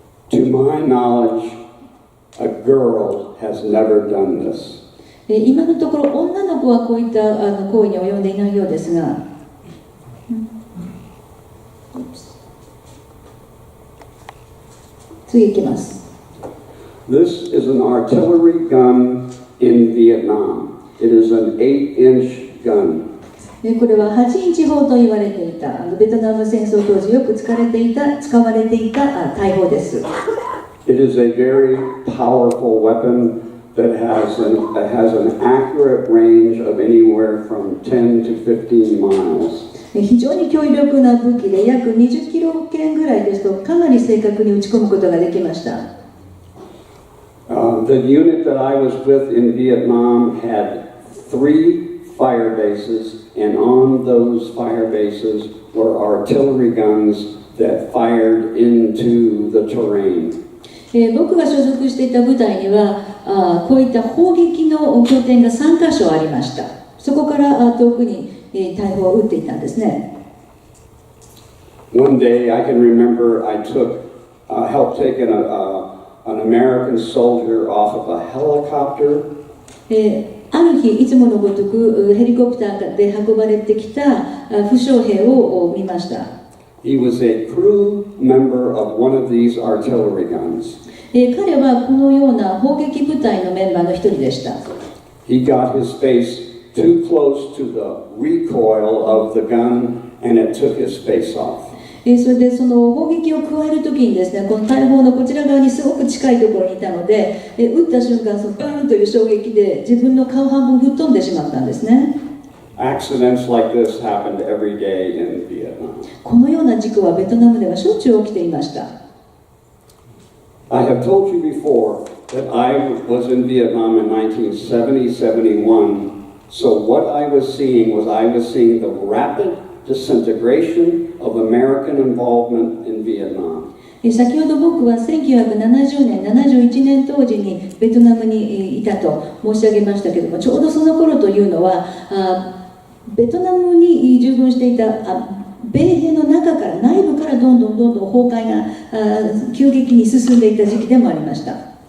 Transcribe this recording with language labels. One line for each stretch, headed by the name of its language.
English: To my knowledge, a girl has never done this.
Japanese: 今のところ女の子はこういった行為に及んでいないようですが、次いきます。
English: This is an artillery gun in Vietnam. It is an 8-inch gun.
Japanese: これは8インチ砲と言われていたベトナム戦争当時よく使われていた大砲です。
English: It is a very powerful weapon that has an accurate range of anywhere from 10 to 15 miles.
Japanese: 非常に強力な武器で約20キロ圏ぐらいですとかなり正確に撃ち込むことができました。
English: The unit that I was with in Vietnam had 3 fire bases, and on those fire bases were artillery guns that fired into the terrain.
Japanese: 僕が所属していた部隊にはこういった砲撃の拠点が3カ所ありました。そこから遠くに大砲を撃っていたんですね。
English: One day I can remember I helped take an American soldier off of a helicopter.
Japanese: ある日いつものごとくヘリコプターで運ばれてきた負傷兵を見ました。
English: He was a crew member of one of these artillery guns.
Japanese: 彼はこのような砲撃部隊のメンバーの一人でした。
English: He got his face too close to the recoil of the gun, and it took his face off.
Japanese: それでその砲撃を加えるときにですね、この大砲のこちら側にすごく近いところにいたので、撃った瞬間、そのバーンという衝撃で自分の顔半分吹っ飛んでしまったんですね。
English: Accidents like this happened every day in Vietnam.
Japanese: このような事故はベトナムではしょっちゅう起きていました。
English: I have told you before that I was in Vietnam in 1970-71. So what I was seeing the rapid disintegration of American involvement in Vietnam.
Japanese: 先ほど僕は1970年、71年当時にベトナムにいたと申し上げましたけれども、ちょうどその頃というのは、ベトナムに従軍していた米兵の中から、内部からどんどん崩壊が急激に進んでいた時期でもありました。